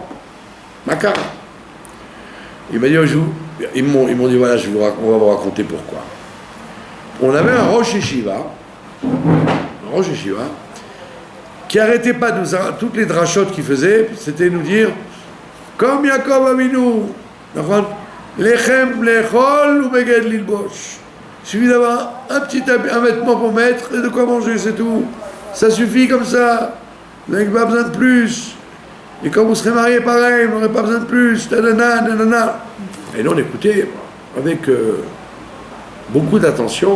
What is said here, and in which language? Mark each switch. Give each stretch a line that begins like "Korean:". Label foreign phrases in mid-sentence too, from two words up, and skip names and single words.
French: Makar. Il m'a dit un jour, ils m'ont dit, voilà, on va vous raconter pourquoi. On avait un
Hebrew: ראש ישיבה
French: un
Hebrew: ראש ישיבה,
French: qui arrêtait pas de nous, toutes les drachotes qu'il faisait, c'était nous dire, comme Yaakov Avinu,
Hebrew: לחם לאכול ובגד ללבוש.
French: Il suffit d'avoir un vêtement pour mettre et de quoi manger, c'est tout. Ça suffit comme ça. Vous n'avez pas besoin de plus. Et quand vous serez mariés, pareil, vous n'aurez pas besoin de plus. Et là, on écoutait avec beaucoup d'attention.